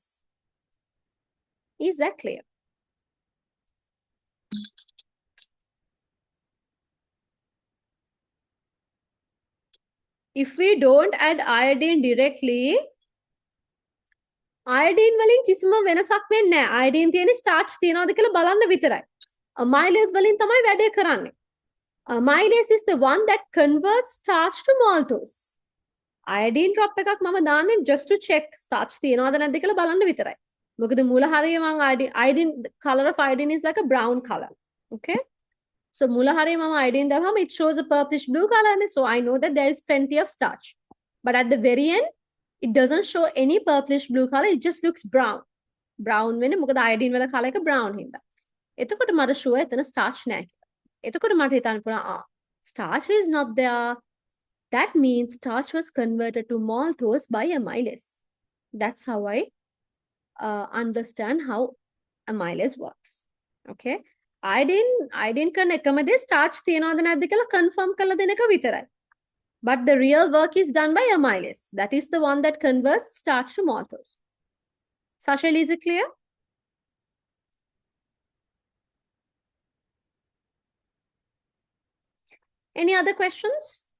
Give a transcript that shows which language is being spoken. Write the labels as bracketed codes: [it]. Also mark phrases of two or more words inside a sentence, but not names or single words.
[en] Is that clear? If we don't add iodine directly, iodine [si] වලින් කිසිම වෙනසක් වෙන්නේ නැහැ. Iodine තියෙන්නේ starch තියනවාද කියලා බලන්න විතරයි. Amylase වලින් තමයි වැඩේ කරන්නේ. [en] Amylase is the one that converts starch to maltose. [si] Iodine drop එකක් මම දාන්නේ [en] just to check [si] starch තියනවාද නැද්ද කියලා බලන්න විතරයි. මොකද මූල හරිය මම [en] iodine the color of iodine is like a brown color. Okay? So [si] මුල හරියේ මම iodine දැම්මම [en] it shows a purplish blue color, so I know that there is plenty of starch. But at the very end, it doesn't show any purplish blue color. It just looks brown. Brown [si] වෙන්නේ මොකද [en] iodine වල color එක brown හින්දා. [si] එතකොට මට show එතන starch නැහැ. එතකොට මට හිතන්න පුළුවන් [en] starch is not there. That means starch was converted to maltose by amylase. That's how I understand how amylase works. [si] Okay? iodine කරන එකම දේ starch තියනවද නැද්ද කියලා confirm කරලා දෙන එක විතරයි. [en] But the real work is done by amylase. That is the one that converts starch to maltose. Sashil, is it clear? Any other questions?